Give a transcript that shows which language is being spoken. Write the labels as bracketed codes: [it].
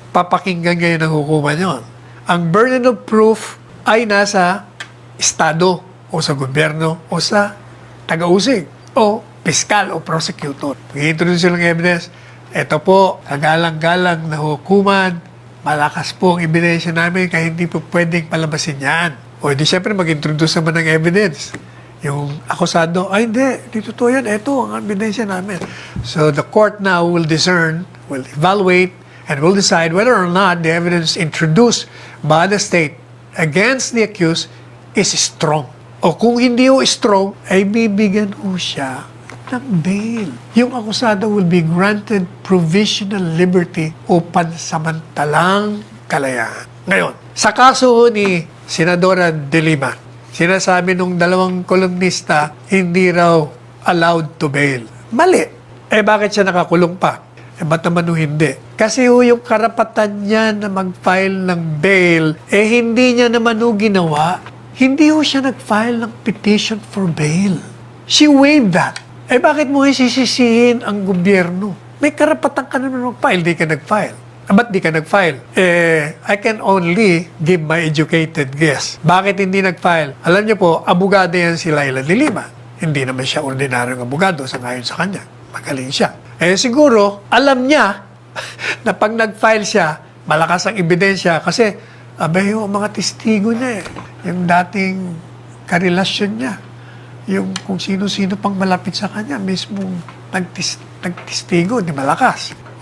[tl] Papakinggan ngayon ng hukuman yun. Ang burden of proof ay nasa estado o sa gobyerno o sa taga-usig o piskal o prosecutor. Mag-i-introduce sila ng evidence. Ito po, kagalang-galang na hukuman, malakas po ang ebidensya namin kaya hindi po pwedeng palabasin yan. O di syempre mag-introduce naman ng evidence. Yung akusado, ay hindi totoo yan, ito ang ebidensya namin. [en] So the court now will discern, will evaluate, and will decide whether or not the evidence introduced by the state against the accused is strong. [tl] O kung hindi ho strong, ay bibigyan ho siya ng bail. Yung akusado [en] will be granted provisional liberty [tl] o pansamantalang kalayaan. Ngayon, sa kaso ni Senadora De Lima, sinasabi nung dalawang kolumnista, hindi raw allowed to bail. Mali. Bakit siya nakakulong pa? Ba't naman hindi? Kasi yung karapatan niya na mag-file ng bail, hindi niya naman ginawa. Hindi siya nag-file ng petition for bail. [en] She waived that. [tl] Bakit mo sisisihin ang gobyerno? May karapatan ka naman mag-file, di ka nag-file. Ba't di ka nag-file? [en] I can only give my educated guess. [tl] Bakit hindi nag-file? Alam niyo po, abogado yan si Laila De Lima. Hindi naman siya ordinaryong abogado sa ngayon sa kanya. Magaling siya. Siguro, alam niya na pag nag-file siya, malakas ang ebidensya kasi yung mga testigo niya yung dating karelasyon niya, yung kung sino-sino pang malapit sa kanya, mismo nagtestigo, di malakas.